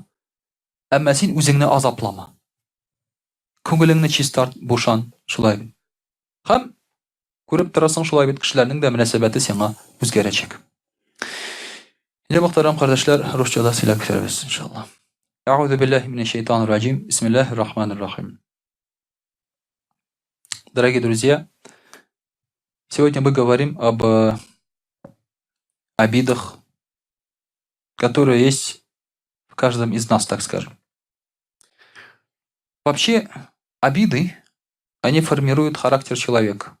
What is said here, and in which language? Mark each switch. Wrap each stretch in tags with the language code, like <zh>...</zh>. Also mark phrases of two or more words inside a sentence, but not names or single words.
<tt>Әмма син үзеңне азаплама. Күңелеңне чист бушан, шулай бит. Һәм күреп торасың, шулай бит кешеләрнең дә мөнәсәбәте сиңа үзгәрәчәк. Инде мөхтәрәм кардәшләр, русчада сөйләп китербез иншаллах.</tt> <ar>أعوذ بالله من الشيطان الرجيم. بسم الله الرحمن الرحيم.</ar> <ru>Дорогие друзья, сегодня мы говорим об обидах, которые есть в каждом из нас, так скажем. Вообще, обиды, они формируют характер человека.</ru>